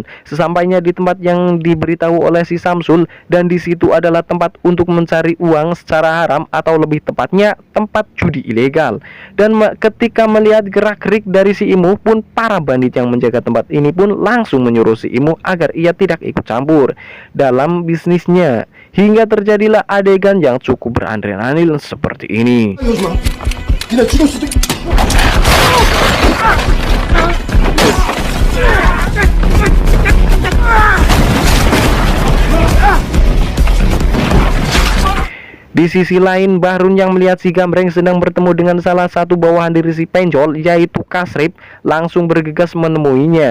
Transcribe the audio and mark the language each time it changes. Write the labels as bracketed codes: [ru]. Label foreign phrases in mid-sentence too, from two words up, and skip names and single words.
[id] Sesampainya di tempat yang diberitahu oleh si Samsul, dan di situ adalah tempat untuk mencari uang secara haram atau lebih tepatnya tempat judi ilegal. Dan ketika melihat gerak-gerik dari si Imuh pun, para bandit yang menjaga tempat ini pun langsung menyuruh si Imuh agar ia tidak ikut campur dalam bisnisnya. Hingga terjadilah adegan yang cukup beradrenalin seperti ini. [ko] 요즘 니네 죽을 수도 있... [id] Di sisi lain, Bahrun yang melihat si Gambreng sedang bertemu dengan salah satu bawahan dari si penjol yaitu Kasrip langsung bergegas menemuinya.